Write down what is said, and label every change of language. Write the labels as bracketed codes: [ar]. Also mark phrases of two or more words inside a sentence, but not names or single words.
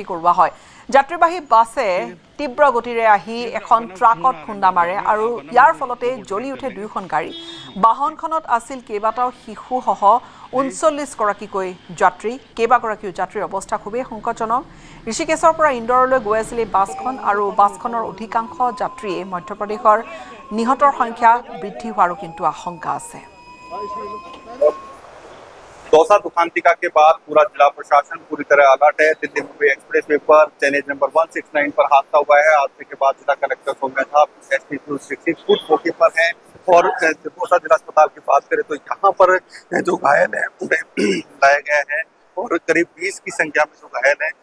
[as] কৰোৱা হয় যাত্ৰীবাহী বাছে তীব্ৰ গতিৰে আহি এখন ট্ৰাকত খুন্দা মাৰে আৰু ইয়াৰ ফলতে জ্বলি উঠে 2খন গাড়ী বাহনখনত আছিল কেইবাটাও শিশুসহ 39 গৰাকীকৈ যাত্ৰী কেইবাগৰাকীও যাত্ৰীৰ অৱস্থা খুবেই সংকটজনক ঋষিকেশৰ পৰা ইন্দোৰলৈ গৈ আছিল বাছখন আৰু বাছখনৰ অধিকাংশ যাত্ৰীয়ে মধ্যপ্ৰদেশৰ নিহতৰ সংখ্যা বৃদ্ধি হোৱাৰো কিন্তু আশংকা আছে [hi] दौसा दुखांतिका के बाद पूरा जिला प्रशासन पूरी तरह अलर्ट है दिल्ली मुंबई एक्सप्रेसवे पर चेनेज नंबर 169 पर हादसा हुआ है हादसे के बाद जिला कलेक्टर सौम्या था SP News18 फुट मौके पर हैं और दौसा जिला अस्पताल की बात करें तो यहाँ पर जो घायल है उन्हें लाया गया है और करीब 20 की संख्या में जो घायल है